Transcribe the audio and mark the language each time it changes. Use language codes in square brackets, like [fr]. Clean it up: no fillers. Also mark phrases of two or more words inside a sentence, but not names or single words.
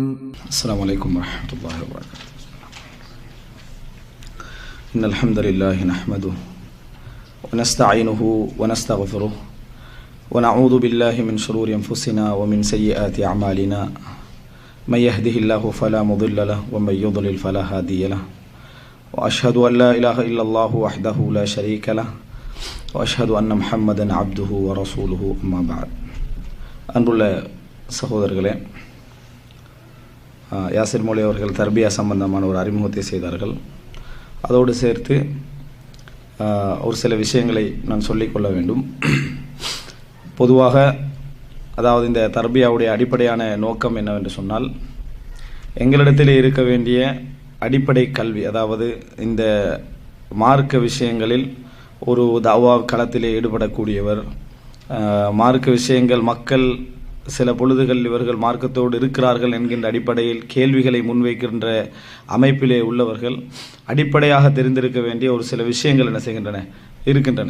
[ar] السلام عليكم ورحمة الله وبركاته. إن الحمد لله نحمده ونستعينه ونستغفره ونعوذ بالله من شرور أنفسنا ومن سيئات أعمالنا من يهده الله فلا مضل له ومن يضلل فلا هادي له وأشهد أن لا إله إلا الله وحده لا شريك له وأشهد أن محمدا عبده ورسوله أما بعد. [ta] அன்புள்ள சகோதரர்களே, யாசிர் மொழி அவர்கள் தர்பியா சம்பந்தமான ஒரு அறிமுகத்தை செய்தார்கள். அதோடு சேர்த்து ஒரு சில விஷயங்களை நான் சொல்லிக்கொள்ள வேண்டும். பொதுவாக அதாவது இந்த தர்பியாவுடைய அடிப்படையான நோக்கம் என்னவென்று சொன்னால், எங்களிடத்தில் இருக்க வேண்டிய அடிப்படை கல்வி, அதாவது இந்த மார்க்க விஷயங்களில் ஒரு தாவா களத்திலே ஈடுபடக்கூடியவர், மார்க்க விஷயங்கள் மக்கள் சில பொழுதுகள் இவர்கள் மார்க்கத்தோடு இருக்கிறார்கள் என்கின்ற அடிப்படையில் கேள்விகளை முன்வைக்கின்ற அமைப்பிலே உள்ளவர்கள் அடிப்படையாக தெரிந்திருக்க வேண்டிய ஒரு சில விஷயங்கள் என்ன செய்கின்றன இருக்கின்றன.